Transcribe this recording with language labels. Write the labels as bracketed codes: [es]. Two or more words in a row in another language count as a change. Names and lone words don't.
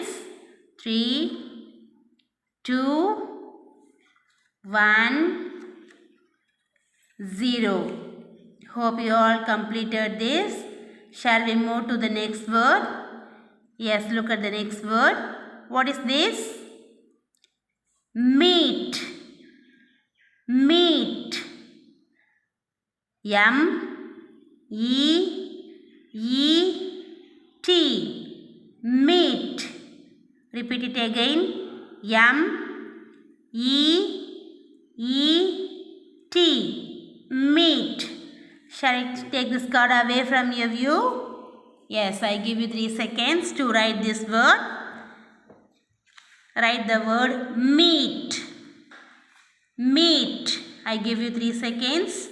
[en] 3, 2, 1, 0. Hope you all completed this. Shall we move to the next word? Yes, look at the next word. What is this? Meat. Meat. M-E-E-T. Meat. Repeat it again. M-E-E-T. Meat. Shall I take this card away from your view? Yes, I give you 3 seconds to write this word. Write the word meat. Meat. I give you 3 seconds.